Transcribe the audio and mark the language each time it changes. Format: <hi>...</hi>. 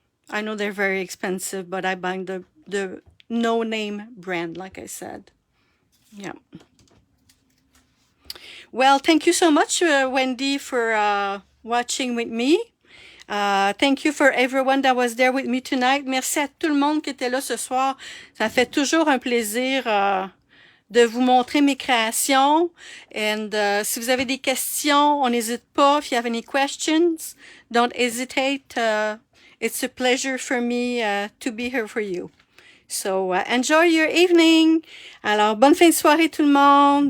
<en>I know they're very expensive, but I buy the no-name brand, like I said. Yeah. Well, thank you so much, Wendy, for watching with me. Thank you for everyone that was there with me tonight.</en> <fr>Merci à tout le monde qui était là ce soir. Ça fait toujours un plaisir de vous montrer mes créations. And si vous avez des questions, on n'hésite pas.</fr> <en>If you have any questions, don't hesitate. It's a pleasure for me to be here for you. So enjoy your evening.</en> <fr>Alors, bonne fin de soirée tout le monde.</fr>